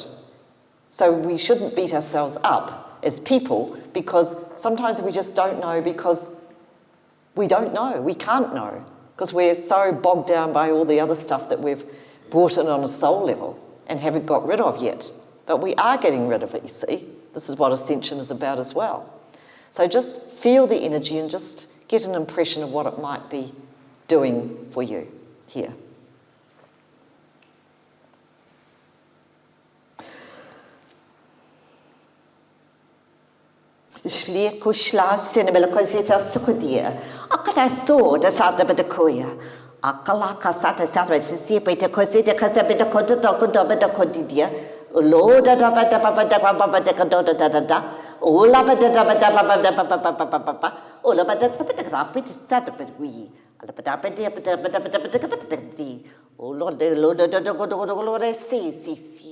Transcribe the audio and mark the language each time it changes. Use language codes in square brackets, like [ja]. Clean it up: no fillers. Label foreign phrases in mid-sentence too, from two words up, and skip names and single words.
[en] So we shouldn't beat ourselves up as people because sometimes we just don't know because we don't know, we can't know, because we're so bogged down by all the other stuff that we've brought in on a soul level and haven't got rid of yet. But we are getting rid of it, you see. This is what ascension is about as well. So just feel the energy and just get an impression of what it might be doing for you here. Shlia kushla sinabela kosita sukudia. Akala so the sata bedakoya. Akala kasata sata sisi beta kosita kasabita kodota kodobeta kodidia. Loda da bata papa da papa da kodota da da da. Ola bata da bata papa da papa papa. Ola bata bata rapid sata bedwi. Ala bata bata bata. Oh Lord, the Lord the see.